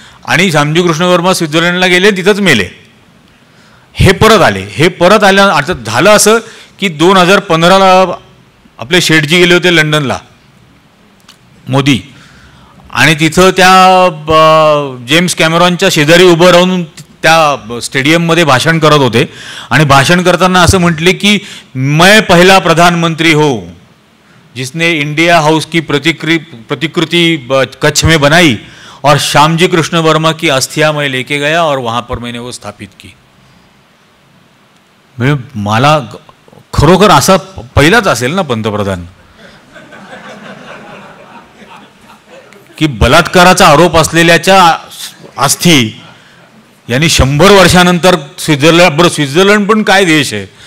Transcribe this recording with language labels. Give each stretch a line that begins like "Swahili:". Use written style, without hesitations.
Marathi: आणि श्यामजी कृष्ण वर्मा स्वित्झर्लंडला गेले, तिथंच मेले. हे परत आले. हे परत आल्या आता झालं असं की 2015ला आपले शेठजी गेले होते लंडनला, मोदी, आणि तिथं त्या जेम्स कॅमेरॉनच्या शेजारी उभं राहून त्या स्टेडियममध्ये भाषण करत होते. आणि भाषण करताना असं म्हटले की
Hindi: मैं पहला प्रधानमंत्री हो जिसने इंडिया हाउस की प्रतिकृति कच्छ में बनाई और श्यामजी कृष्ण वर्मा की अस्थियां मैं लेके गया और वहाँ पर मैंने वो स्थापित की.
Marathi: मला खरोखर असा पहिलाच असेल ना पंतप्रधान की बलात्काराचा आरोप असलेल्याच्या अस्थी यांनी 100 वर्षानंतर स्वित्झर्लंड पण काय देश आहे.